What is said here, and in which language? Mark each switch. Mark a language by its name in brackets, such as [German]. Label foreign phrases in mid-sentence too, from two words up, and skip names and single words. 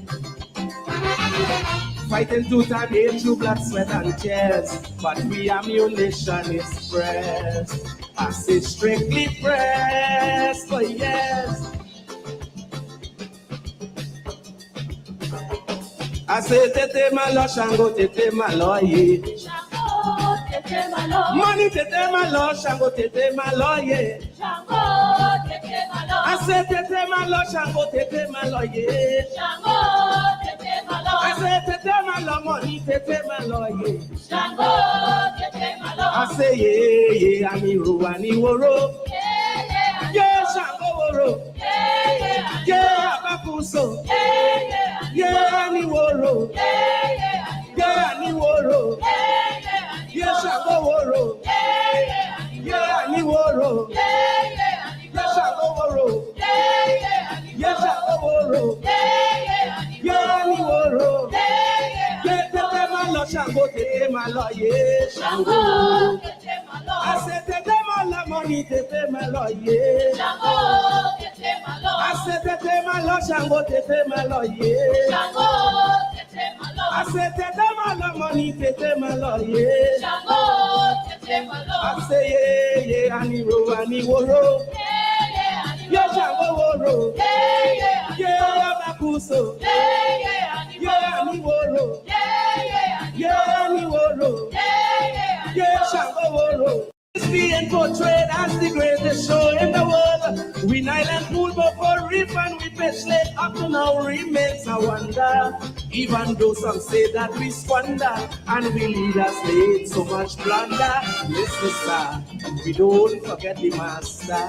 [English] Fighting tooth and nail through blood, sweat and tears, but we ammunition is pressed. I say strictly pressed for years. I say [Yoruba] tete malo, Shango tete malo, ye. Shango tete malo. Money tete malo, Shango tete malo, ye. Shango tete malo. [English] I say [Yoruba] tete malo, Shango tete malo, ye. Shango tete malo. [English] I say [Yoruba] tete malo, money tete malo, ye. Shango tete malo. [English] I say [Yoruba] ye, amiru aniworo. Yeah, Shango woro. Yeah, abakuso. Yeah, aniworo. Yeah, aniworo. Yeah, Shango woro. Yeah, aniworo. Yeah, Shango woro. Yeah, Shango woro. Yeah, aniworo. Yeah, tete malo, Shango tete malo, yeah, Shango. [English] I said [Yoruba] tete malo, money tete malo, yeah. Shango tete malo. [English] I said [Yoruba] tete malo, Shango tete malo, yeah. Shango tete malo. [English] I say [Yoruba] tete malo money, tete malo yeah. Shango, tete malo. [English] I say [Yoruba] yeah, aniro, aniworo. Yeah, Shango woro. Yeah, abakuso. Yeah, aniworo. Yeah, aniworo. Yeah, Shango woro. [English] It's being portrayed as the greatest show in the world. We Island pool before reef and we pet slate up to now remains a wonder. Even though some say that we squander and we lead us late so much blunder. Listen, sir, we don't forget the master.